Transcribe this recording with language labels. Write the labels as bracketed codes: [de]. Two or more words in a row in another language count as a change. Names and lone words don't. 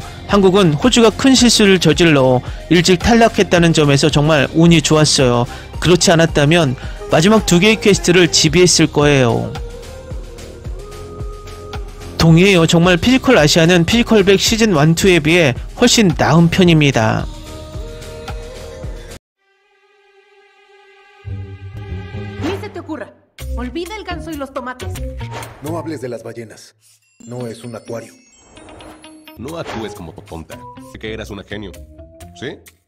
[ko] 한국은 호주가 큰 실수를 저질러 일찍 탈락했다는 점에서 정말 운이 좋았어요. 그렇지 않았다면 마지막 2개의 퀘스트를 지배했을 거예요. 동의해요. 정말 피지컬 아시아는 피지컬백 시즌 1, 2에 비해 훨씬 나은 편입니다. [es] Olvida el ganso y los tomates. No hables de las ballenas. No es un acuario. No actúes como tonta. Que eras una genio. ¿Sí?